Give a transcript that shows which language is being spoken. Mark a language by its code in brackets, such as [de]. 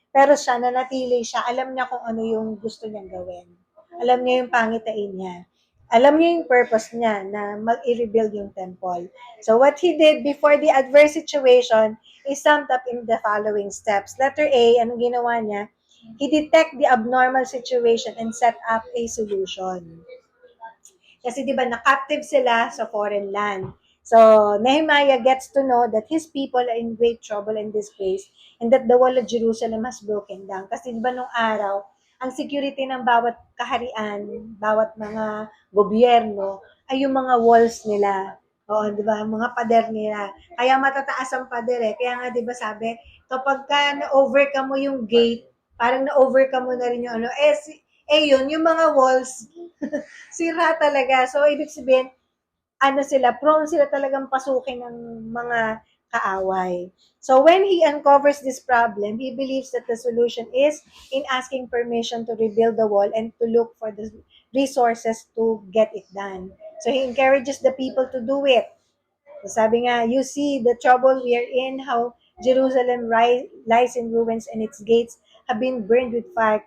[tl] Pero siya, nanatili siya, alam niya kung ano yung gusto niyang gawin. Alam niya yung pangitain niya. Alam niya yung purpose niya na mag-i-rebuild yung temple. [en] So what he did before the adverse situation is summed up in the following steps. Letter A, [tl] anong ginawa niya? [en] He detect the abnormal situation and set up a solution. [tl] Kasi di ba na-captive sila sa foreign land. [en] So Nehemiah gets to know that his people are in great trouble and disgrace and that the wall of Jerusalem has broken down. [tl] Kasi di ba nung araw, ang security ng bawat kaharian, bawat mga gobyerno, ay yung mga walls nila. Oo, di ba? Mga pader nila. Kaya matataas ang pader eh. Kaya nga, di ba sabi, kapag ka na-overcome mo yung gate, parang na-overcome mo na rin yung ano, yun, yung mga walls, sira talaga. So, ibig sabihin, prone sila talagang pasukin ng mga kaaway. [en] So, when he uncovers this problem, he believes that the solution is in asking permission to rebuild the wall and to look for the resources to get it done. So, he encourages the people to do it. So, [tl] sabi nga, [en] you see the trouble we are in, how Jerusalem lies in ruins and its gates have been burned with fire.